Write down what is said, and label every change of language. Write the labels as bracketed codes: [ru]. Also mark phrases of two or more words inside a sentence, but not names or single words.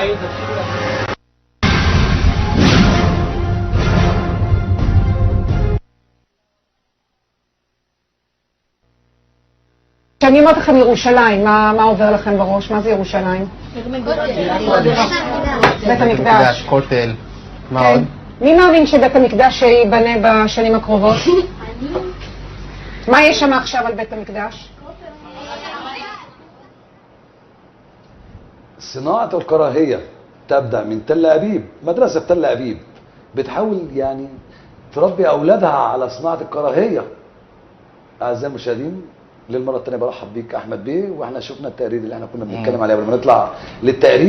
[he] כשאני אומרת לכם ירושלים, מה עובר לכם בראש? מה זה ירושלים? בית המקדש. כותל. מה כן. עוד? מי מאמין שבית המקדש ייבנה בשנים הקרובות? מה יש שם עכשיו על בית המקדש? [ar] صناعة الكراهية تبدأ من تل أبيب. مدرسة تل أبيب بتحاول يعني تربي أولادها على صناعة الكراهية. أعزائي المشاهدين، للمرة الثانية برحب بيك أحمد بيه، وإحنا شفنا التقرير اللي إحنا كنا بنتكلم عليه قبل ما نطلع للتقرير.